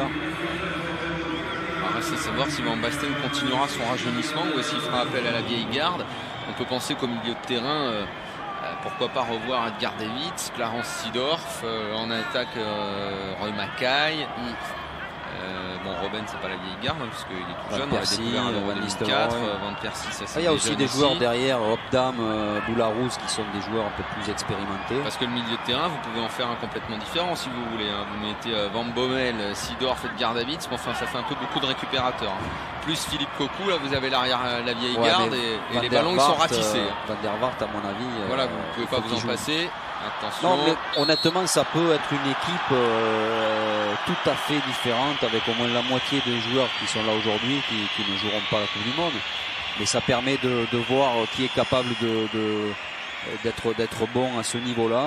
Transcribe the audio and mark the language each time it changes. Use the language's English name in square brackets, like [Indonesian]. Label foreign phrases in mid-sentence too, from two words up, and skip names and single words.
[French] Alors reste à savoir si Van Basten continuera son rajeunissement ou s'il fera appel à la vieille garde. On peut penser qu'au milieu de terrain, pourquoi pas revoir Edgar Davids, Clarence Seedorf, en attaque Roy Mackay. Bon, Robben, c'est pas la vieille garde, hein, parce qu'il est tout jeune. Persie, on l'a découvert en 2004. Van Persie, ça c'est. Il y a aussi des joueurs derrière, Opdam, Boularus, qui sont des joueurs un peu plus expérimentés. Parce que le milieu de terrain, vous pouvez en faire un complètement différent si vous voulez. Hein. Vous mettez Van Bommel, Seedorf, Edgar Davids, mais enfin, ça fait un peu beaucoup de récupérateurs. Hein. Plus Philippe Cocu, là, vous avez l'arrière, la vieille garde et les ballons ils sont ratissés. Van der Vaart, à mon avis. Voilà, vous ne pouvez pas vous en passer. Attention. Non, mais honnêtement, ça peut être une équipe tout à fait différente, avec au moins la moitié des joueurs qui sont là aujourd'hui qui ne joueront pas la Coupe du Monde. Mais ça permet de voir qui est capable d'être bon à ce niveau-là.